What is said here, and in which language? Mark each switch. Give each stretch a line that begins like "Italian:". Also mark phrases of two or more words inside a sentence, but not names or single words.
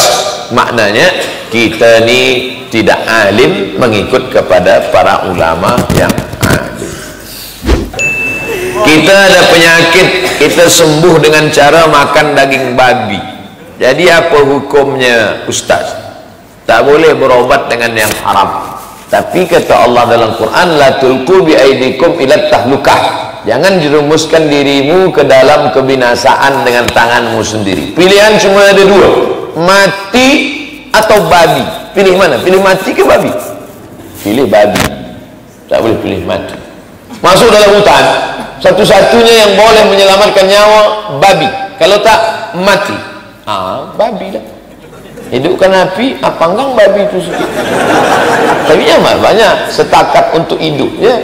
Malay: Maknanya kita ni tidak alim mengikut kepada para ulama yang alim. Kita ada penyakit, kita sembuh dengan cara makan daging babi. Jadi apa hukumnya Ustaz? Tak boleh berobat dengan yang haram. Tapi kata Allah dalam Quran,
Arabic: لا تلقوا بأيديكم إلى التهلكة.
Malay: Jangan jerumuskan dirimu ke dalam kebinasaan dengan tanganmu sendiri. Pilihan cuma ada dua, mati atau babi. Pilih mana? Pilih mati ke babi? Pilih babi. Tak boleh pilih mati. Masuk dalam hutan, satu-satunya yang boleh menyelamatkan nyawa babi. Kalau tak, mati. Babi lah. Hidupkan api, panggang babi itu sikit. Tapi nyaman banyak setakat untuk hidup ya.